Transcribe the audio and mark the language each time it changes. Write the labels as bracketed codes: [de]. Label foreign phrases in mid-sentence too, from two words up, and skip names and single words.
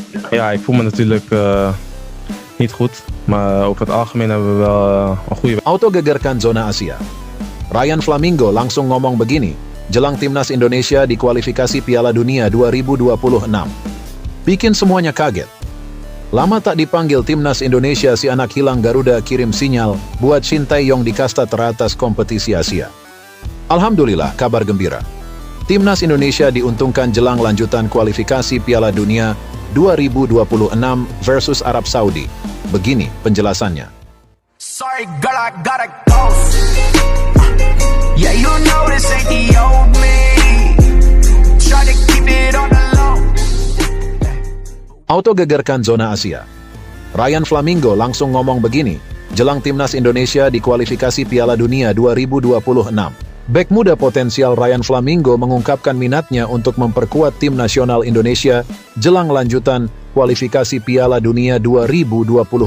[nl] Ja, ik voel me natuurlijk niet goed. Maar over het algemeen hebben we wel een goede. [id] Auto gegerkan zona Asia. Ryan Flamingo langsung ngomong begini, jelang timnas Indonesia di kualifikasi Piala Dunia 2026. Bikin semuanya kaget. Lama tak dipanggil timnas Indonesia, si anak hilang Garuda kirim sinyal buat Shin Tae-yong di kasta teratas kompetisi Asia. Alhamdulillah, kabar gembira. Timnas Indonesia diuntungkan jelang lanjutan kualifikasi Piala Dunia 2026 versus Arab Saudi. Begini penjelasannya. [en] Sorry, girl, I gotta go. Yeah, you know this ain't the old me. Try to keep it on the low. [id] Auto gegerkan zona Asia. Ryan Flamingo langsung ngomong begini, jelang timnas Indonesia di kualifikasi Piala Dunia 2026. Bek muda potensial Ryan Flamingo mengungkapkan minatnya untuk memperkuat tim nasional Indonesia jelang lanjutan kualifikasi Piala Dunia 2026.